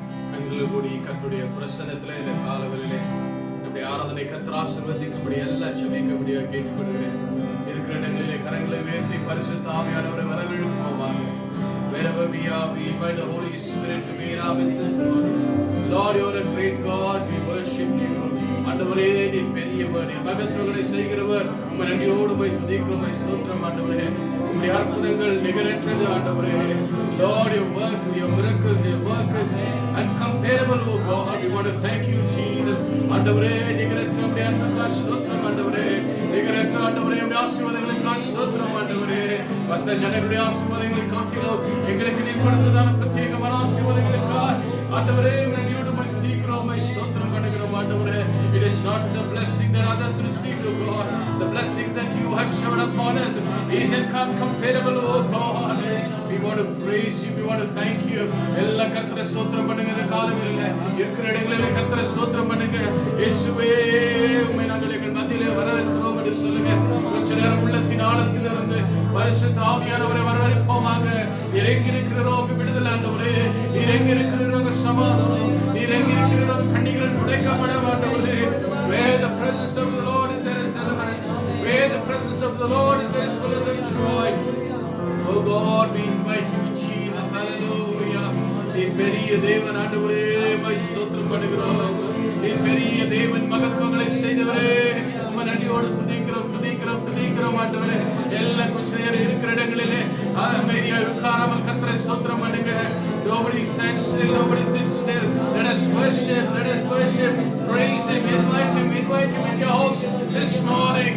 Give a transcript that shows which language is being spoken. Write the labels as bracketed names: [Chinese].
[Tamil] ஜனங்கள் கூடி கர்த்தருடைய பிரசன்னத்திலே இந்த காலவெளியிலே நம்முடைய ஆராதனை கர்த்தர் ஆசீர்வதிக்கும்படி எல்லாம் ஜெபிக்கும்படியாக கேட்டுக்கொள்கிறேன். இருக்கிற இடங்களிலே கரங்களை உயர்த்தி பரிசுத்த ஆவியானவரை வரவேற்போமாக. [English] Wherever we are, we invite the Holy Spirit to be in our midst this morning. Lord, you are a great God. We worship you. [Tamil] ஆண்டவரே, நீ பெரியவர், நீ மகத்துவங்களை செய்கிறவர். உம்மை நன்றியோடு போய் துதிக்கிறோம், ஸ்தோத்திரம் ஆண்டவரே. உம்முடைய அற்புதங்கள் நிகரற்றது ஆண்டவரே. [English] Lord, your work, your miracles, your work is uncomparable, oh God. We want to thank you, Jesus. [Tamil] ஆண்டவரே, நிகரற்ற உம்முடைய அன்புக்காக ஸ்தோத்திரம் ஆண்டவரே. நிகரற்ற ஆண்டவரே, உம்முடைய ஆசீர்வாதங்களுக்காக ஸ்தோத்திரம் ஆண்டவரே. மற்ற ஜனங்களுடைய ஆசீர்வாதங்களை காட்டிலும் எங்களுக்கு நீர் கொடுத்ததான பிரத்யேகமான ஆசீர்வாதங்களுக்காக ஆண்டவரே நன்றியோடு போய் துதிக்கிறோம், ஸ்தோத்திரம் பண்ணுகிறோம் ஆண்டவரே. [English] It is not the blessing that others received, oh God. The blessings that you have showered upon us is incomparable, oh God. We want to praise you. We want to thank you. [Tamil] எல்லா கர்த்தரை ஸ்தோத்திரம் பண்ணுங்க. இந்த காலங்களில் இருக்கிற இடங்களில் கர்த்தரை ஸ்தோத்திரம் பண்ணுங்க. இயேசுவே, உம்மை நாங்கள் எங்கள் மத்தியிலே வரவேற்கிறோம் என்று சொல்லுங்க. கொஞ்ச நேரம் உள்ளத்தின் ஆழத்திலிருந்து பரிசுத்த ஆவியானவரை வரவேற்போமாக. இறங்கி இருக்கிறோம் விடுதலை ஆண்டவரே. இறங்கி இருக்கிறோம் சமாதானம். இறங்கி இருக்கிறோம் கண்ணிகள் துடைக்கப்பட ஆண்டவரே. [English] Where the presence of the Lord is, there is deliverance. Where the presence of the Lord is, there is fullness of joy. Oh God, we invite you, Jesus. Hallelujah. [Tamil] நீ பெரிய தேவன் ஆண்டவரே, மை ஸ்தோத்திரம் பண்ணுகிறோம். நீ பெரிய தேவன், மகத்துவங்களை செய்தவரே, உம்மை நன்றியோடு துதிக்கிறோம் துதிக்கிறோம் துதிக்கிறோம் ஆண்டவரே. எல்லாம் கொஞ்ச நேரம் இருக்கிற இடங்களிலே அமைதியாக உட்காராமல் கர்த்தரை ஸ்தோத்திரம் பண்ணுங்க. [English] Nobody stands still, nobody sits still. Let us worship, let us worship. Praise him, invite him into your homes this morning.